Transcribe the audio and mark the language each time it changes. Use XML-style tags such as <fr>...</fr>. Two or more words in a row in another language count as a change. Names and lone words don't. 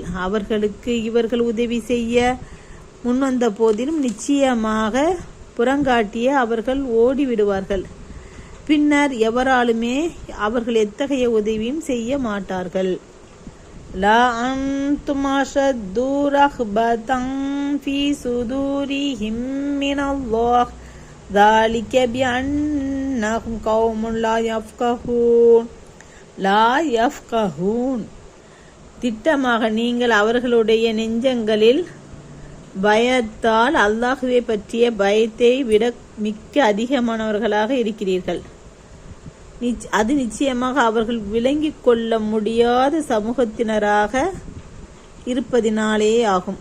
<ta>அவர்களுக்கு இவர்கள் உதவி செய்ய முன்வந்த போதிலும் நிச்சயமாக புறங்காட்டிய அவர்கள் ஓடிவிடுவார்கள். பின்னர் எவராலுமே அவர்கள் எத்தகைய உதவியும் செய்ய மாட்டார்கள்.</ta> <ar>لأنتم أشد رهبة في صدورهم من الله ذَلِكَ بِأَنَّهُمْ قَوْمٌ لا يفقهون.</ar> <ta>திட்டமாக நீங்கள் அவர்களுடைய நெஞ்சங்களில் பயத்தால் அல்லாஹுவை பற்றிய பயத்தை விட மிக்க அதிகமானவர்களாக இருக்கிறீர்கள். அது நிச்சயமாக அவர்கள் விளங்கிக் கொள்ள முடியாத சமூகத்தினராக இருப்பதினாலே ஆகும்.</ta>